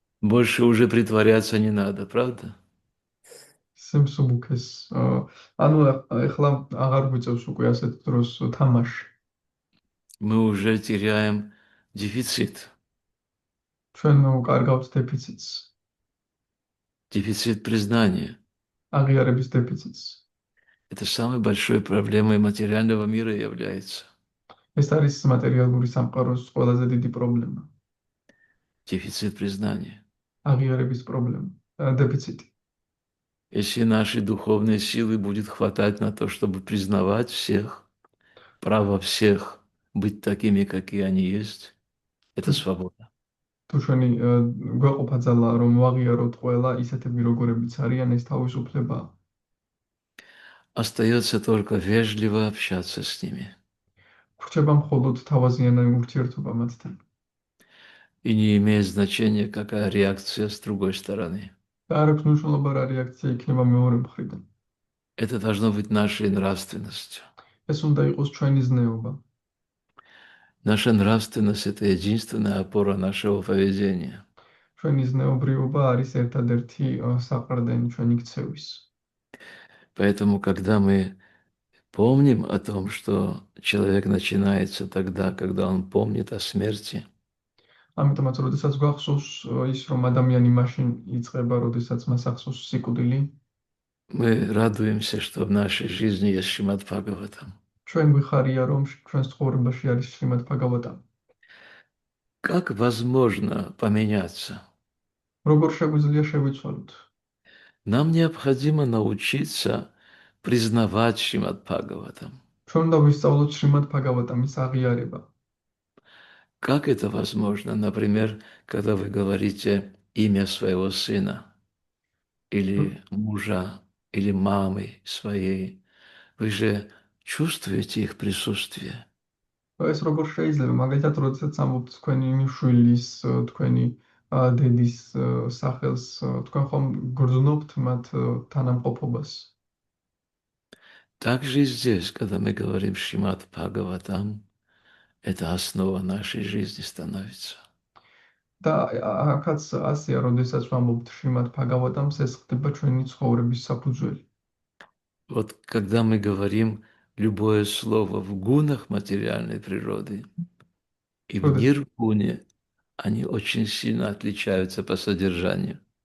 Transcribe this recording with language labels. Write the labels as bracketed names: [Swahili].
[Russian] Больше уже притворяться не надо, правда? [Georgian] სიმსუბუქეს. ანუ ეხლა აღარ გვიწევს უკვე ასეთ დროს თამაში. [Russian] Мы уже теряем дефицит. [Georgian] ჩვენ უკარგავთ დეფიციტს. [Russian] Дефицит признания. [Georgian] აღიარების დეფიციტს. [Russian] Это самой большой проблемой материального мира является. [Georgian] ეს არის მატერიალური სამყაროს ყველაზე დიდი პრობლემა. [Russian] Дефицит признания. [Georgian] აღიარების პრობლემა, დეფიციტი. [Russian] Если нашей духовной силы будет хватать на то, чтобы признавать всех, право всех быть такими, какие они есть, это свобода. [Georgian] თუ ჩვენი გვეყოფა ძალა რომ ვაღიაროთ ყველა ისეთები როგორებიც არიან, ეს თავისუფლებაა. [Russian] Остается только вежливо общаться с ними. [Georgian] გვრჩება მხოლოდ თავაზიანი ურთიერთობა მათთან. [Russian] И не имеет значения, какая реакция с другой стороны. [Georgian] და არ აქვს მნიშვნელობა რა რეაქცია იქნება მეორე მხრიდან. [Russian] Это должно быть нашей нравственностью. [Georgian] ეს უნდა იყოს ჩვენი ზნეობა. [Russian] Наша нравственность – это единственная опора нашего поведения. [Georgian] ჩვენი ზნეობრიობა არის ერთადერთი საყრდენი ჩვენი ქცევის. [Russian] Поэтому, когда мы помним о том, что человек начинается тогда, когда он помнит о смерти, [Georgian] ამიტომაც, როდესაც გვახსოვს ის, რომ ადამიანი მაშინ იწყება, როდესაც მას ახსოვს სიკვდილი, [Russian] мы радуемся, что в нашей жизни есть Шримад Бхагаватам. [Georgian] ჩვენ გვიხარია, რომ ჩვენს ცხოვრებაში არის შრიმად ბჰაგავატა. [Russian] Как возможно поменяться? [Georgian] როგორ შეგვიძლია შევიცვალოთ? [Russian] Нам необходимо научиться признавать Шримад Бхагаватам. [Georgian] ჩვენ უნდა ვისწავლოთ შრიმად ბჰაგავატამის აღიარება. [Russian] Как это возможно? Например, когда вы говорите имя своего сына, или мужа, или мамы своей, вы же чувствуете их присутствие. [Georgian] ეს როგორ შეიძლება? მაგალითად, როდესაც ამბობთ თქვენი შვილის, თქვენი დედის სახელს, თქვენ ხომ გრძნობთ მათ თანამყოფობას? [Russian] Также и здесь, когда мы говорим Шримад Бхагаватам, это основа нашей жизни становится. [Georgian] და აქაც ასეა, როდესაც ვამბობთ შრიმად ბჰაგავატამს, ეს ხდება ჩვენი ცხოვრების საფუძველი. [Russian] Вот когда мы говорим любое слово в гунах материальной природы и в [Georgian] როდეს [Russian] ниргуне, они очень сильно отличаются по содержанию.